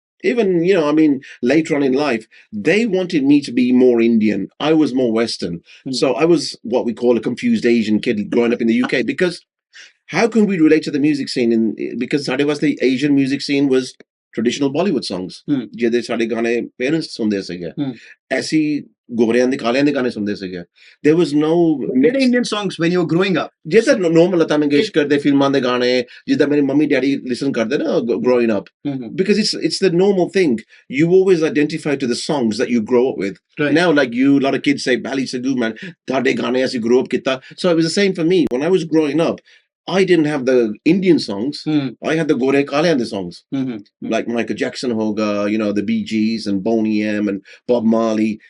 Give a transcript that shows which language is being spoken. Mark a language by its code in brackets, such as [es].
[en] Even, I mean, later on in life, they wanted me to be more Indian. I was more Western. So I was what we call a confused Asian kid growing up in the UK because how can we relate to the music scene? Because the Asian music scene was traditional Bollywood songs. [pa] ਜਿਹਦੇ ਸਾਡੇ ਗਾਣੇ parents ਸੁਣਦੇ ਸੀਗੇ ਐਸੀ ਗੋਰਿਆਂ ਦੇ ਕਾਲਿਆਂ ਦੇ ਗਾਣੇ ਸੁਣਦੇ ਸੀਗੇ [en] there was no Indian songs when you were growing up. [pa] ਜਿੱਦਾਂ normal ਲਤਾ ਮੰਗੇਸ਼ਕਰ ਦੇ ਫਿਲਮਾਂ ਦੇ ਗਾਣੇ ਜਿੱਦਾਂ ਮੇਰੇ ਮੰਮੀ ਡੈਡੀ listen ਕਰਦੇ ਨਾ [en] growing up because it's the normal thing. You always identify to the songs that you grow up with. Right. Now like you, a lot of kids say Bally Sagoo man [pa] ਤੁਹਾਡੇ ਗਾਣੇ ਅਸੀਂ grow up ਕੀਤਾ. [en] So it was the same for me when I was growing up. I didn't have the Indian songs. I had the Gore Kalyan songs. Like Michael Jackson Hoga, the Bee Gees and Boney M and Bob Marley.